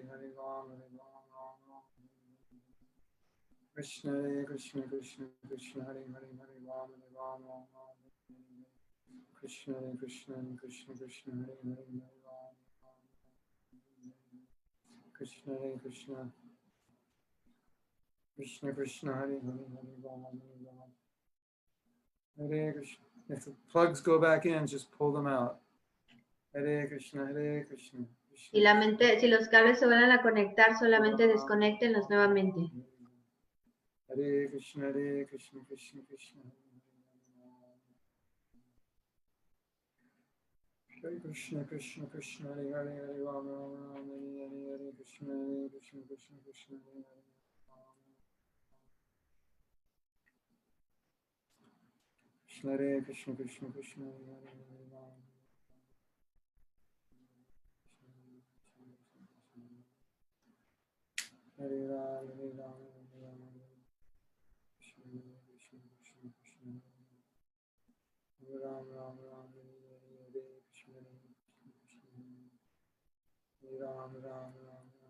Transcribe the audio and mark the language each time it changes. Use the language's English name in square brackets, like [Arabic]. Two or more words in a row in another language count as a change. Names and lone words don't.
[Sanskrit] Hare Ram Ram Ram Krishna Krishna Krishna Krishna Hare Hare Hare Ram Ram Ram Krishna Krishna Krishna Krishna Hare Hare Hare Ram Krishna Krishna Krishna Krishna Hare Hare Hare Ram Hare Krishna. [English] If the plugs go back in, just pull them out. [Sanskrit] Hare Krishna Krishna. [Spanish] Si la mente, si los cables se vuelven a conectar, solamente desconéctenlos nuevamente. [Sanskrit] Hare Krishna Krishna Krishna. Hare Krishna Krishna Krishna Hare Hare Hare Ram Ram Ram Hare Hare Krishna Krishna Krishna Krishna Hare Hare Krishna Krishna Krishna Hare Hare Hare Ram Hare Ram Hare Ram Hare Ram Krishna Krishna Krishna Krishna Hare Ram Ram Ram Hare Hare Krishna Krishna Hare Ram Ram Ram